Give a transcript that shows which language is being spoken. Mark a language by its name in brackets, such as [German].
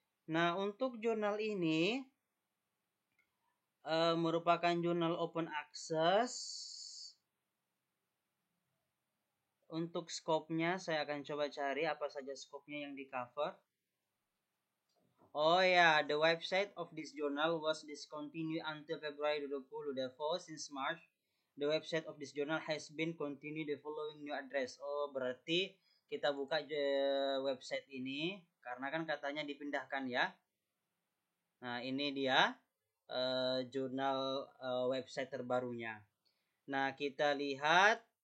[Indonesian] Nah, untuk jurnal ini merupakan jurnal open access. Untuk skopnya saya akan coba cari apa saja skopnya yang di cover. [English] Oh ya, the website of this journal was discontinued until February 2020. Therefore, since March, the website of this journal has been continued the following new address. [Indonesian] Oh, berarti kita buka website ini karena kan katanya dipindahkan ya. Nah, ini dia jurnal website terbarunya. Nah, kita lihat.